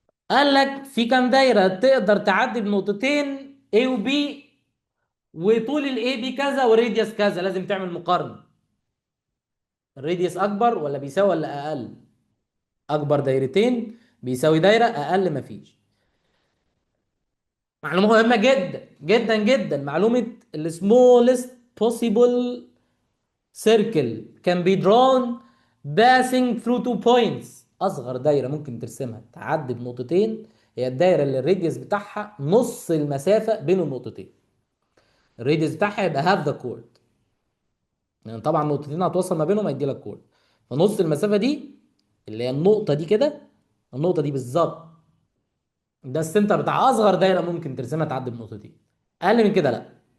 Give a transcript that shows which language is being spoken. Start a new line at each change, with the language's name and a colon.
Arabic: قال لك في كام دايره تقدر تعدي بنقطتين A و B، وطول الاي بي كذا وريديوس كذا، لازم تعمل مقارنه. الريديوس اكبر ولا بيساوي ولا اقل؟ اكبر دايرتين بيساوي دايره، اقل مفيش. معلومه مهمه جدا جدا جدا، معلومه
English: السمولست possible circle can be drawn passing through 2 points.
Arabic: اصغر دايره ممكن ترسمها تعدي بنقطتين هي الدايره اللي الريديوس بتاعها نص المسافه بين النقطتين. الريديوس بتاعها يبقى هاف ذا كورد، يعني طبعا نقطتين هتوصل ما بينهم هيدي لك كورد. فنص المسافه دي اللي هي النقطه دي كده، النقطه دي بالظبط، ده السنتر بتاع اصغر دايره ممكن ترسمها تعدي بنقطتين. اقل من كده لا.